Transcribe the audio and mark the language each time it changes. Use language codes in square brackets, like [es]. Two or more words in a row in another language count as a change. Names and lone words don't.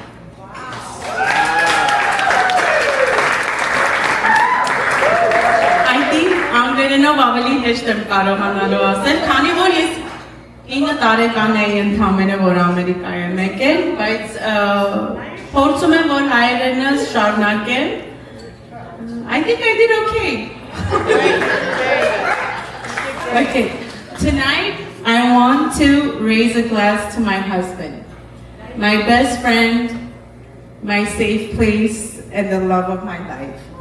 [en] I think [hy] անգլերենով ավելի հեշտ եմ կարողանալու ասել, քանի որ ես 9 տարեկան էի ընդամենը, որ Ամերիկա եմ եկել, բայց փորձում եմ որ հայերենս շարունակեմ։ [en] I think I did okay. Okay. Tonight, I want to raise a glass to my husband, my best friend, my safe place, and the love of my life.